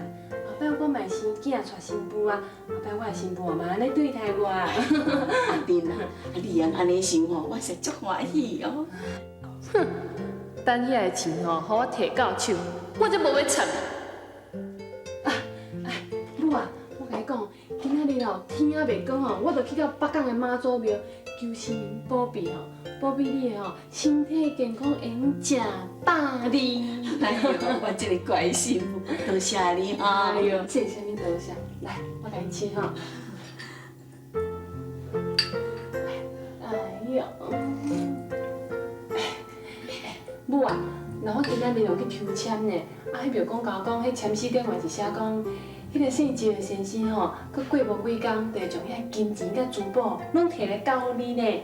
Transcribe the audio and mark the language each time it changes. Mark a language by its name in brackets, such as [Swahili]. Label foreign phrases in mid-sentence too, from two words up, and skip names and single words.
[Min Nan Chinese] 后摆我买生囝娶新妇啊，后摆我的新妇嘛安尼对待我。阿珍啊，你用安尼想吼，我是足欢喜哦。哼，等遐个钱吼，互我摕到手，我就无要插。母啊，我甲你讲，今仔日吼天还袂光吼，我就去到北港的妈祖庙求神明保庇吼，保庇你的吼身体健康，会用食大利。哎呦，我这个乖媳妇，多谢你哈。哎呦，这啥物多谢？来，我甲你请吼。哎呦，母啊，那我今仔日有去抽签呢，迄庙公甲我讲，迄签诗顶面是写讲，迄个姓周的先生吼，佮过无几工，就会将遐金钱甲珠宝拢摕来交你呢。